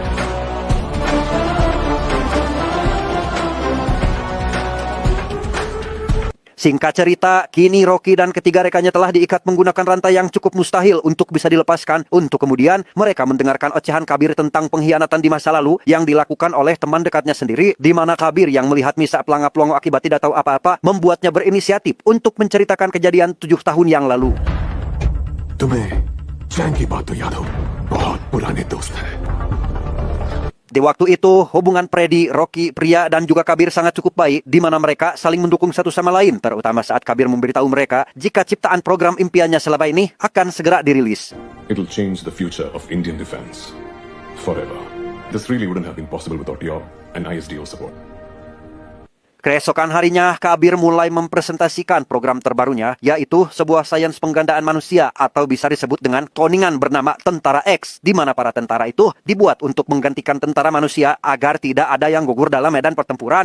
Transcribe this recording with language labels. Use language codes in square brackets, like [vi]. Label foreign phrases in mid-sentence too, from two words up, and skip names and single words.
[id] Singkat cerita, kini Rocky dan ketiga rekannya telah diikat menggunakan rantai yang cukup mustahil untuk bisa dilepaskan. Untuk kemudian mereka mendengarkan ocehan Kabir tentang pengkhianatan di masa lalu yang dilakukan oleh teman dekatnya sendiri, di mana Kabir yang melihat Misa pelangap-pelongo akibat tidak tahu apa-apa, membuatnya berinisiatif untuk menceritakan kejadian 7 tahun yang lalu. [hi] तुम्हें चैन की बात तो याद हो, बहुत पुराने दोस्त हैं. [id] Di waktu itu, hubungan Freddy, Rocky, Pria, dan juga Kabir sangat cukup baik, di mana mereka saling mendukung satu sama lain, terutama saat Kabir memberitahu mereka jika ciptaan program impiannya selama ini akan segera dirilis. [en] It'll change the future of Indian defense forever. This really wouldn't have been possible without your and ISDO support. [id] Keesokan harinya, Kabir mulai mempresentasikan program terbarunya, yaitu sebuah sains penggandaan manusia atau bisa disebut dengan kloningan bernama Tentara X, di mana para tentara itu dibuat untuk menggantikan tentara manusia agar tidak ada yang gugur dalam medan pertempuran.